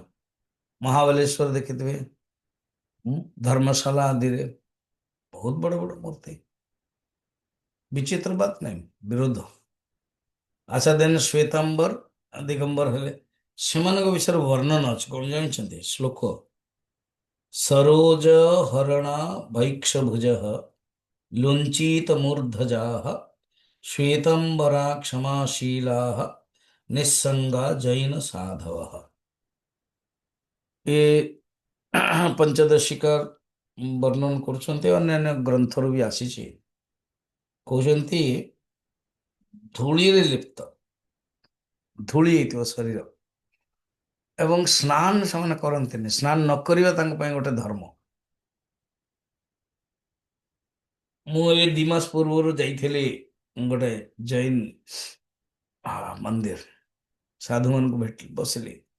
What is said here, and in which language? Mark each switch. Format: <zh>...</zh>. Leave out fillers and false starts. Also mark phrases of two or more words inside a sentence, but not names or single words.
<or>ମହାବଲେଶ୍ୱର ଦେଖିଥିବେ, ଧର୍ମଶାଳା ଆଦିରେ ବହୁତ ବଡ ବଡ ମୂର୍ତ୍ତି। ବିଚିତ୍ର ବାତ ନାହିଁ, ବିରୋଧ। ଆଚ୍ଛା, ଦେନ ଶ୍ୱେତାମ୍ବର ଦିଗମ୍ବର ହେଲେ ସେମାନଙ୍କ ବିଷୟରେ ବର୍ଣ୍ଣନା ଅଛି, କଣ ଜାଣିଛନ୍ତି?</or> <sa>ଶ୍ଲୋକ सरोज हरणा भैक्षभुजः लुञ्चितमूर्धजाः श्वेतंबरा क्षमाशीलाः निस्संगा जैन साधवः।</sa> <hi>ये पंचदशिका वर्णन</hi> <or>କରୁଛନ୍ତି ଅନ୍ୟାନ୍ୟ ଗ୍ରନ୍ଥରୁ ବି ଆସିଛି। କହୁଛନ୍ତି ଧୂଳିରେ ଲିପ୍ତ, ଧୂଳି ହେଇଥିବ ଶରୀର, ଏବଂ ସ୍ନାନ ସେମାନେ କରନ୍ତିନି। ସ୍ନାନ ନ କରିବା ତାଙ୍କ ପାଇଁ ଗୋଟେ ଧର୍ମ। ମୁଁ ଏ 2 ମାସ ପୂର୍ବରୁ ଯାଇଥିଲି ଗୋଟେ ଜୈନ ମନ୍ଦିର, ସାଧୁମାନଙ୍କୁ ଭେଟି ବସିଲି।</or>